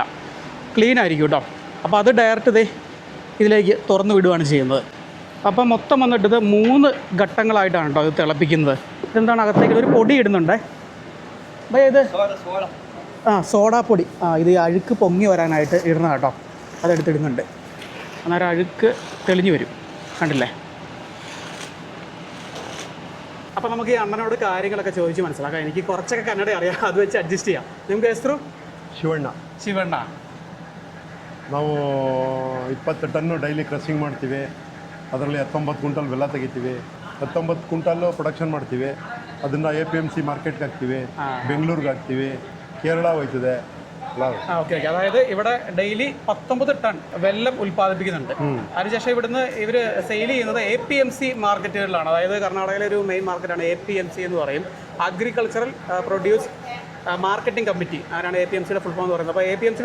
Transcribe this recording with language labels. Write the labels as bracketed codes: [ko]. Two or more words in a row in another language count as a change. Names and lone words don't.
[ml] ക്ലീൻ ആയിരിക്കും കേട്ടോ അപ്പോൾ അത് ഡയറക്റ്റ് ഇതിലേക്ക് തുറന്നു വിടുകയാണ് ചെയ്യുന്നത് അപ്പം മൊത്തം വന്നിട്ട് ഇത് 3 ഘട്ടങ്ങളായിട്ടാണ് കേട്ടോ ഇത് തിളപ്പിക്കുന്നത് ഇതെന്താണ് അകത്തേക്ക് ഒരു പൊടി ഇടുന്നുണ്ടേ അപ്പോൾ ഇത് സോഡാപ്പൊടി ഇത് അഴുക്ക് പൊങ്ങി വരാനായിട്ട് ഇടുന്ന കേട്ടോ അതെടുത്തിടുന്നുണ്ട് അന്നേരം അഴുക്ക് തെളിഞ്ഞു വരും കണ്ടില്ലേ അപ്പോൾ നമുക്ക് ഈ അണ്ണനോട് കാര്യങ്ങളൊക്കെ ചോദിച്ച് മനസ്സിലാക്കാം എനിക്ക് കുറച്ചൊക്കെ കന്നഡ അറിയാം അത് വെച്ച് ಅಡ್ಜಸ್ಟ್ ചെയ്യാം [kn] ನಿಮ್ಗೆ ಹೆಸರು ಶಿವಣ್ಣ ನಾವು 20 ಟನ್ನು [en] daily crushing [kn] ಮಾಡ್ತೀವಿ ಅದರಲ್ಲಿ 19 ಕ್ವಿಂಟಲ್ ಬೆಲ್ಲ ತೆಗಿತೀವಿ 19 ಕ್ವಿಂಟಲ್ಲು ಪ್ರೊಡಕ್ಷನ್ ಮಾಡ್ತೀವಿ ಅದನ್ನು APMC ಮಾರ್ಕೆಟ್ಗೆ ಹಾಕ್ತೀವಿ ಬೆಂಗಳೂರಿಗೆ ಹಾಕ್ತೀವಿ ಕೇರಳ ಹೋಯ್ತದೆ [ml] ഓക്കെ അതായത് ഇവിടെ ഡെയിലി 19 ടൺ വെല്ലം ഉൽപ്പാദിപ്പിക്കുന്നുണ്ട് അതിനുശേഷം ഇവിടുന്ന് ഇവർ സെയിൽ ചെയ്യുന്നത് APMC മാർക്കറ്റുകളിലാണ് അതായത് കർണാടകയിലെ ഒരു മെയിൻ മാർക്കറ്റാണ് APMC എന്ന് പറയും അഗ്രികൾച്ചറൽ പ്രൊഡ്യൂസ് മാർക്കറ്റിംഗ് കമ്മിറ്റി ആരാണ് APMCയുടെ [en] full form [ml] എന്ന് പറയുന്നത് അപ്പോൾ APMCയുടെ